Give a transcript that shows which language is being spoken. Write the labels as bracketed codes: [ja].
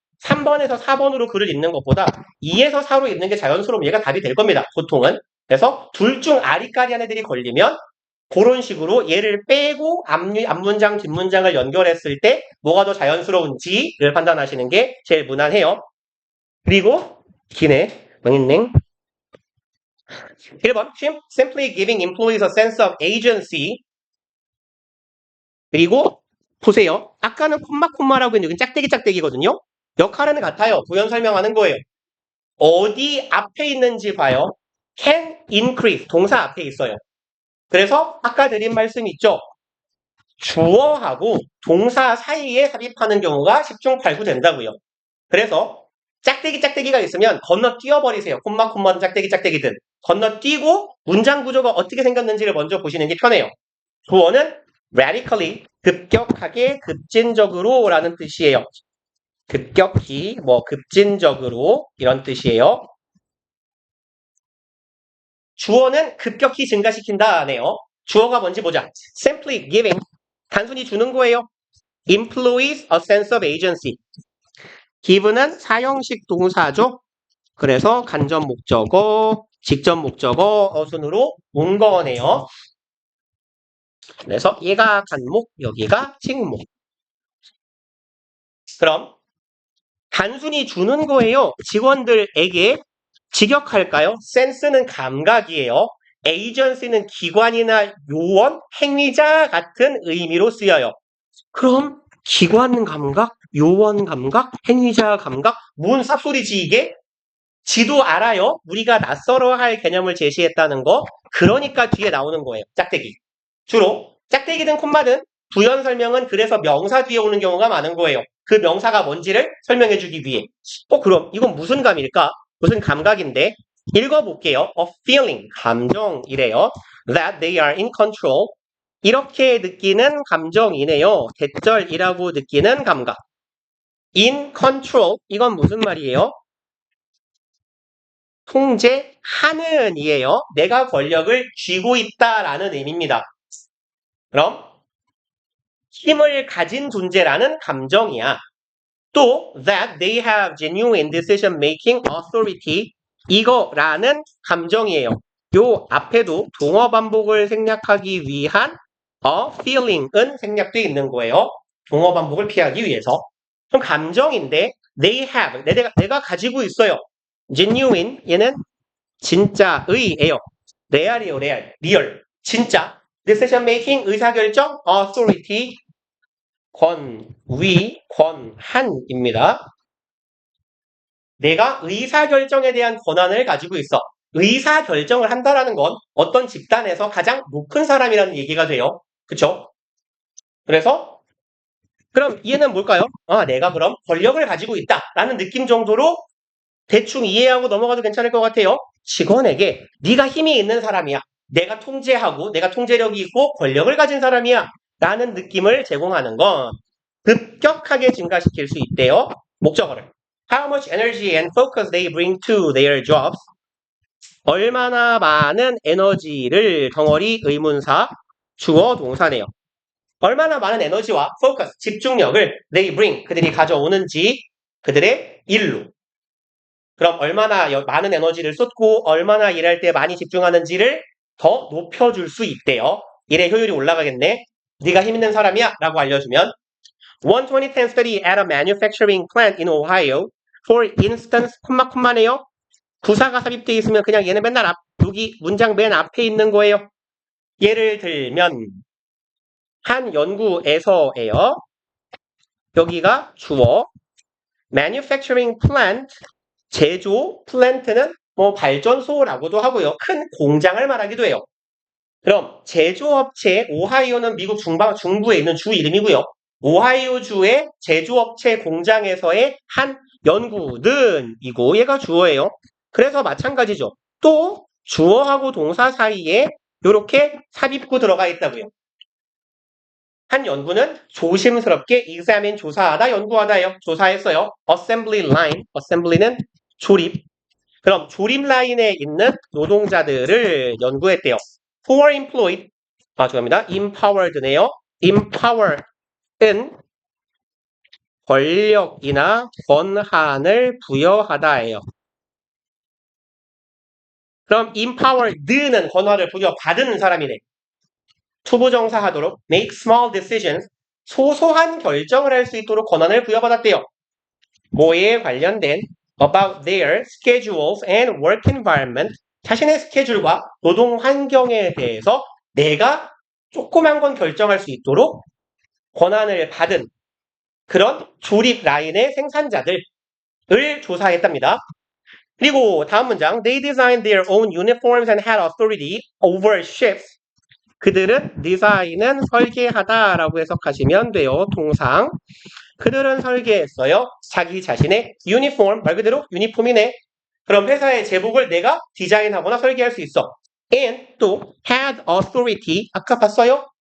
[ko] 3번에서 4번으로 글을 읽는 것보다 2에서 4로 읽는 게 자연스러우면 얘가 답이 될 겁니다. 보통은. 그래서 둘 중 아리까리한 애들이 걸리면 그런 식으로 얘를 빼고 앞문장, 뒷문장을 연결했을 때 뭐가 더 자연스러운지를 판단하시는 게 제일 무난해요. 그리고 기네, 망했네. [en] 1번, simply giving employees a sense of agency. [ko] 그리고 보세요. 아까는 콤마라고 했는데 여긴 짝대기거든요. 역할은 같아요. 부연 설명하는 거예요. 어디 앞에 있는지 봐요. can increase, 동사 앞에 있어요. 그래서 아까 드린 말씀 있죠. 주어하고 동사 사이에 삽입하는 경우가 10중 8구 된다고요. 그래서 짝대기가 있으면 건너뛰어버리세요. 콤마든 짝대기든. 건너뛰고 문장 구조가 어떻게 생겼는지를 먼저 보시는 게 편해요. 주어는 radically, 급격하게, 급진적으로 라는 뜻이에요. 급격히, 급진적으로 이런 뜻이에요. 주어는 급격히 증가시킨다 네요. 주어가 뭔지 보자. simply giving, 단순히 주는 거예요. [en] employees a sense of agency. [ko] give는 사형식 동사죠. 그래서 간접 목적어, 직접 목적어 어순으로 온 거네요. 그래서 얘가 간목, 여기가 직목. 그럼 단순히 주는 거예요. 직원들에게 직역할까요? 센스는 감각이에요. 에이전시는 기관이나 요원, 행위자 같은 의미로 쓰여요. 그럼 기관 감각, 요원 감각, 행위자 감각, 뭔 쌉소리지 이게? 지도 알아요. 우리가 낯설어 할 개념을 제시했다는 거. 그러니까 뒤에 나오는 거예요. 짝대기. 주로 짝대기든 콤마든 부연 설명은 그래서 명사 뒤에 오는 경우가 많은 거예요. 그 명사가 뭔지를 설명해 주기 위해. 그럼 이건 무슨 감일까? 무슨 감각인데? 읽어볼게요. [en] A feeling, [ko] 감정이래요. [en] That they are in control. [ko] 이렇게 느끼는 감정이네요. 대절이라고 느끼는 감각. In control, 이건 무슨 말이에요? 통제하는 이에요. 내가 권력을 쥐고 있다라는 의미입니다. 그럼 힘을 가진 존재라는 감정이야. 또 [en] that they have genuine decision making authority [ko] 이거라는 감정이에요. 요 앞에도 동어 반복을 생략하기 위한 a feeling은 생략되어 있는 거예요. 동어 반복을 피하기 위해서. 그럼 감정인데 they have 내가 가지고 있어요. genuine 얘는 진짜의예요. 레알이에요. 레알. 리얼. 진짜. decision making 의사결정 authority 권위, 권한입니다. 내가 의사결정에 대한 권한을 가지고 있어. 의사결정을 한다라는 건 어떤 집단에서 가장 높은 사람이라는 얘기가 돼요. 그쵸? 그래서 그럼 얘는 뭘까요? 내가 그럼 권력을 가지고 있다라는 느낌 정도로 대충 이해하고 넘어가도 괜찮을 것 같아요. 직원에게 네가 힘이 있는 사람이야. 내가 통제하고 내가 통제력이 있고 권력을 가진 사람이야. 라는 느낌을 제공하는 건 급격하게 증가시킬 수 있대요. 목적어를. [en] How much energy and focus they bring to their jobs. [ko] 얼마나 많은 에너지를 덩어리 의문사 주어 동사네요. 얼마나 많은 에너지와 focus, 집중력을 they bring, 그들이 가져오는지 그들의 일로. 그럼 얼마나 많은 에너지를 쏟고 얼마나 일할 때 많이 집중하는지를 더 높여줄 수 있대요. 일의 효율이 올라가겠네. 네가 힘 있는 사람이야 라고 알려주면 [en] 12010 study at a manufacturing plant in Ohio. For instance, [ko] 콤마네요. 부사가 삽입되어 있으면 그냥 얘는 맨날 여기 문장 맨 앞에 있는 거예요. 예를 들면 한 연구에서예요. 여기가 주어. manufacturing plant 제조, 플랜트는 발전소라고도 하고요. 큰 공장을 말하기도 해요. 그럼 제조업체, 오하이오는 미국 중부에 있는 주 이름이고요. 오하이오주의 제조업체 공장에서의 한 연구는이고 얘가 주어예요. 그래서 마찬가지죠. 또 주어하고 동사 사이에 이렇게 삽입구 들어가 있다고요. 한 연구는 조심스럽게 examine 조사하다, 연구하다예요. 조사했어요. assembly line, assembly는 조립. 그럼 조립 라인에 있는 노동자들을 연구했대요. poor employed, 죄송합니다. empowered네요. empower은 권력이나 권한을 부여하다예요. 그럼 empowered는 권한을 부여받은 사람이네. 투부정사하도록 [en] make small decisions, [ko] 소소한 결정을 할 수 있도록 권한을 부여받았대요. 뭐에 관련된 [en] about their schedules and work environment, [ko] 자신의 스케줄과 노동 환경에 대해서 내가 조그만 건 결정할 수 있도록 권한을 받은 그런 조립 라인의 생산자들을 조사했답니다. 그리고 다음 문장, [en] they designed their own uniforms and had authority over shifts. [ko] 그들은 디자인은 설계하다라고 해석하시면 돼요. 통상. 그들은 설계했어요. 자기 자신의 유니폼, 말 그대로 유니폼이네. 그럼 회사의 제복을 내가 디자인하거나 설계할 수 있어. And 또 had authority, 아까 봤어요?